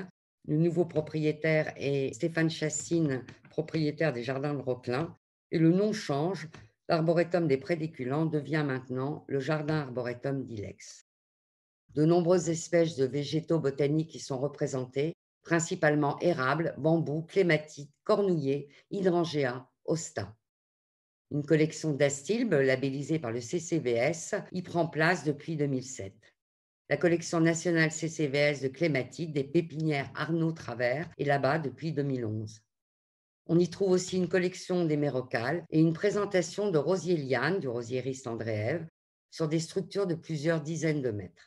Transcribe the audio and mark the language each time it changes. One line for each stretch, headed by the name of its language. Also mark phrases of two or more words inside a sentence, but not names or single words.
French: Le nouveau propriétaire est Stéphane Chassine, propriétaire des Jardins de Roquelin, et le nom change. L'arboretum des Prédéculants devient maintenant le Jardin arboretum d'Ilex. De nombreuses espèces de végétaux botaniques y sont représentées, principalement érables, bambous, clématites, cornouillers, hydrangeas, hostas. Une collection d'astilbes, labellisée par le CCVS, y prend place depuis 2007. La collection nationale CCVS de clématites des pépinières Arnaud Travers est là-bas depuis 2011. On y trouve aussi une collection d'hémérocalles et une présentation de rosiers lianes du rosieriste André-Ève sur des structures de plusieurs dizaines de mètres.